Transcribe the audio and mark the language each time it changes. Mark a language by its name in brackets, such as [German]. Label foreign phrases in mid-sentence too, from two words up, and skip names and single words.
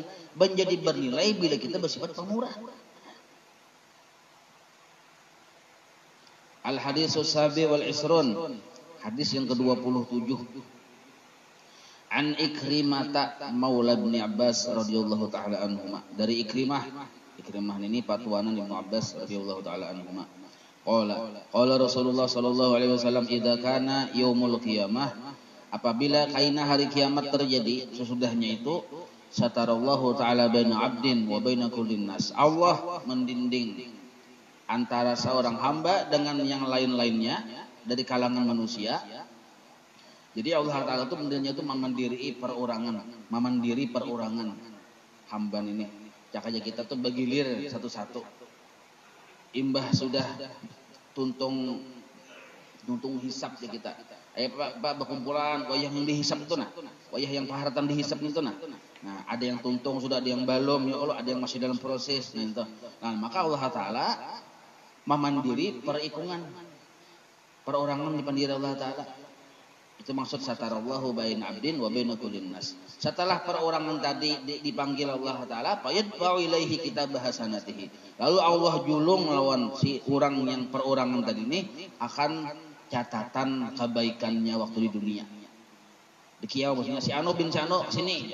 [Banjar] Menjadi bernilai bila kita bersifat pemurah. [Arabic] الحديث السابع والعشرون. [Banjar] Hadis yang ke-27. [Arabic] عن عكرمة مولى ابن عباس رضي الله تعالى عنهما. [Banjar] Dari Ikrimah ini patuanan Ibnu Abbas [Arabic] رضي الله تعالى عنهما. قال رسول الله صلى الله عليه وسلم إذا كان يوم القيامة, [Banjar] apabila kaina hari kiamat terjadi, sesudahnya itu [Arabic] ستر الله تعالى بين عبد وبين كل الناس. [Banjar] Allah mendinding antara seorang hamba dengan yang lain-lainnya dari kalangan manusia. Jadi Allah Ta'ala itu mendirinya itu memandiri perorangan hamba ini. Cak aja kita tuh bergilir satu-satu. Imbah sudah tuntung hisap ya kita. Ayo Pak berkumpulan wayah yang dihisap itu nah. Wayah yang paharatan dihisap itu nah. Nah, ada yang tuntung sudah, ada yang belum, ya Allah, ada yang masih dalam proses nah itu. Nah, maka Allah Ta'ala memandiri perikungan. Perorangan dipandiri Allah Ta'ala. Itu maksud [Arabic] ستر الله بين عبد وبين كل الناس. [Banjar] Setelah perorangan tadi dipanggil Allah Ta'ala, [Arabic] فيدفع إليه كتاب حسناته. [Banjar] Lalu Allah julung lawan si orang yang perorangan tadi ini akan catatan kebaikannya waktu di dunia. Di kiau maksudnya si Anu bin Sano sini.